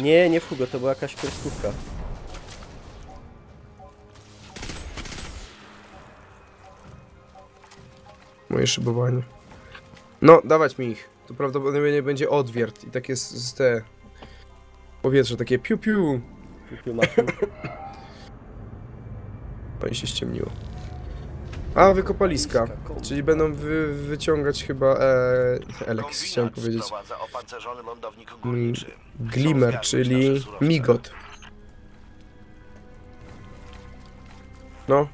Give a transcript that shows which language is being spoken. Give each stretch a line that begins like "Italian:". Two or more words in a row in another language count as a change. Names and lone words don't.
Polish: Nie, nie w Hugo, to była jakaś kreskówka. Moje szybowanie. No, dawać mi ich. To prawdopodobnie będzie odwiert i takie z te... powietrze, takie piu-piu. Piu-piu machu. Pani się ściemniło. A, wykopaliska. Czyli będą wyciągać chyba Elex, chciałem powiedzieć. Glimmer, czyli migot. No.